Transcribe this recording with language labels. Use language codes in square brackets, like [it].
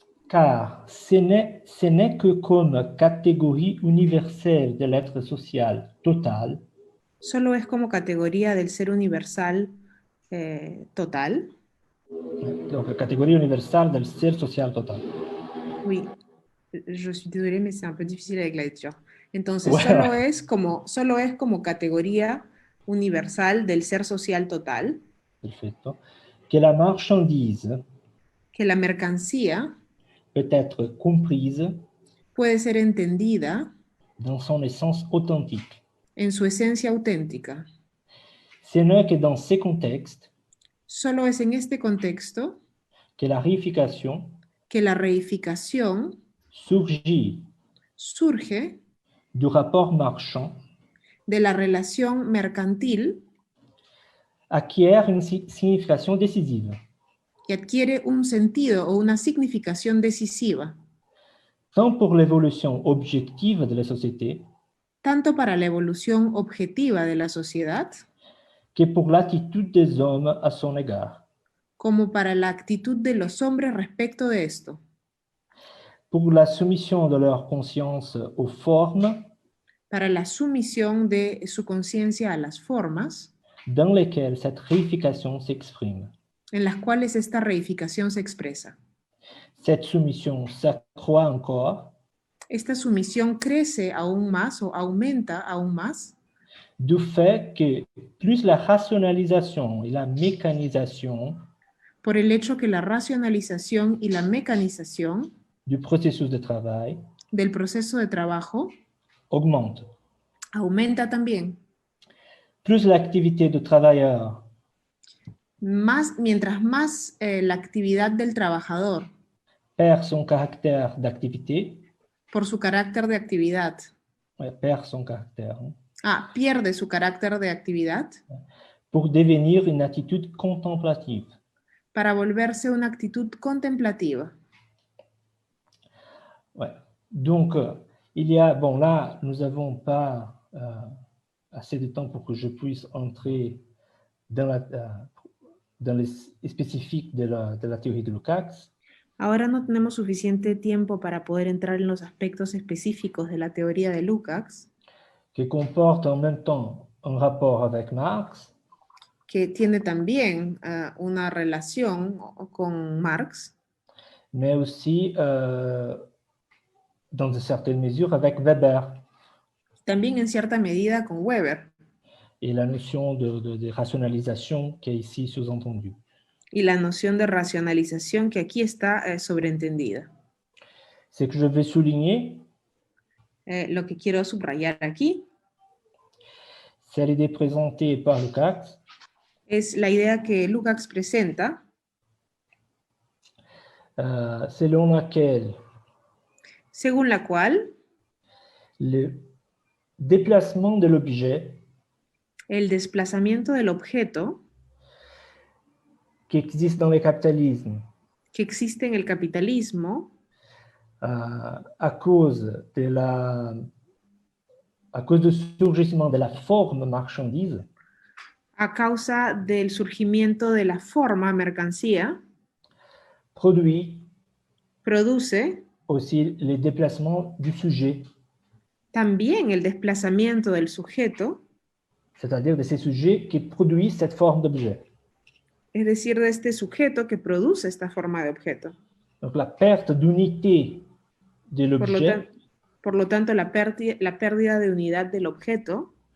[fr] Car ce n'est que comme catégorie universelle de l'être social total [es] Solo es como categoría del ser universal total. [fr] donc catégorie universelle [es] del ser social total. [fr] Oui, je suis désolée, mais c'est un peu difficile avec la lecture. [es] Entonces, [fr] Ouais. [es] solo es como categoría universal del ser social total [it] Perfetto. [fr] Que la marchandise [es] que la mercancía [fr] peut être comprise [es] puede ser entendida [fr] dans son essence authentique. [es] en su esencia auténtica. [fr] Ce n'est que dans ces contextes [es] Solo es en este contexto [fr] que la réification [es] que la reificación [fr] surgit [es] surge [fr] du rapport marchand, [es] de la relación mercantil [fr] acquiert une signification décisive, [es] y adquiere un sentido o una significación decisiva, [fr] tant pour l'évolution objective de la société [es] tanto para la evolución objetiva de la sociedad [fr] que pour l'attitude des hommes à son égard, [es] como para la actitud de los hombres respecto de esto, [fr] pour la soumission de leur conscience aux formes [es] para la sumisión de su conciencia a las formas [fr] dans lesquelles cette réification s'exprime. [es] en las cuales esta reificación se expresa. [fr] Cette soumission s'accroît encore [es] Esta sumisión crece aún más o aumenta aún más [fr] du fait que plus la rationalisation et la mécanisation [es] por el hecho que la racionalización y la mecanización [fr] du processus de travail [es] del proceso de trabajo [fr] augmente. [es] aumenta también. [fr] Plus l'activité du travailleur [es] Mientras más la actividad del trabajador, [fr] perd son caractère d'activité, [es] por su carácter de actividad, [fr] perd son caractère, [es] Pierde su carácter de actividad [fr] pour devenir une attitude contemplative. [es] para volverse una actitud contemplativa. [fr] Ouais. Donc, il y a, bon là, nous n'avons pas assez de temps pour que je puisse entrer dans les spécifiques de la théorie de Lukács. [es] Ahora no tenemos suficiente tiempo para poder entrar en los aspectos específicos de la teoría de Lukács, [fr] qui comporte en même temps un rapport avec Marx, [es] que tiene también una relación con Marx, [fr] mais aussi, dans une certaine mesure, avec Weber [es] también en cierta medida con Weber [fr] et la notion de rationalisation qui est ici sous-entendue. [es] y la noción de racionalización que aquí está sobreentendida. [fr] Ce que je vais souligner, [es] Lo que quiero subrayar aquí [fr] c'est l'idée présentée par Lukács [es] es la idea que Lukács presenta, [fr] selon laquelle [es] según la cual [fr] le déplacement de l'objet [es] el desplazamiento del objeto [fr] qui existe dans le capitalisme [es] que existe en el capitalismo [fr] à cause du surgissement de la forme marchandise [es] a causa del surgimiento de la forma mercancía, produce [fr] aussi les déplacements du sujet, [es] también el desplazamiento del sujeto, [fr] c'est-à-dire de ces sujets qui produisent cette forme d'objet. [es] es decir, de este sujeto que produce esta forma de objeto. [fr] Donc la perte d'unité de l'objet, [es] por lo tanto, la pérdida de unidad del objeto,